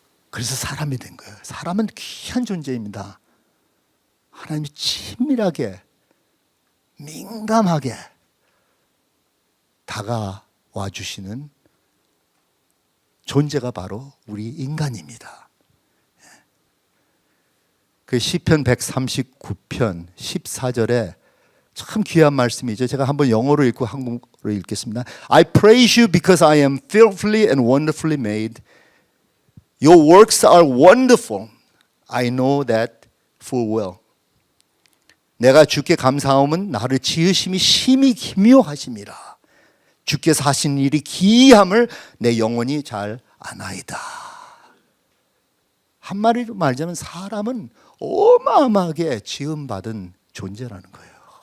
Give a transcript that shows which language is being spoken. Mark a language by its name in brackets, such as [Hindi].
[Korean] 그래서 사람이 된 거예요. 사람은 귀한 존재입니다. 하나님이 친밀하게, 민감하게 다가와 주시는 존재가 바로 우리 인간입니다. 그 시편 139편 14절에 참 귀한 말씀이죠. 제가 한번 영어로 읽고 한국어로 읽겠습니다. [English] I praise you because I am fearfully and wonderfully made. Your works are wonderful. I know that full well. [Korean] 내가 주께 감사함은 나를 지으심이 심히 기묘하심이라. 주께서 하신 일이 기이함을 내 영혼이 잘 아나이다. 한마디로 말하자면 사람은 어마어마하게 지음받은 존재라는 거예요.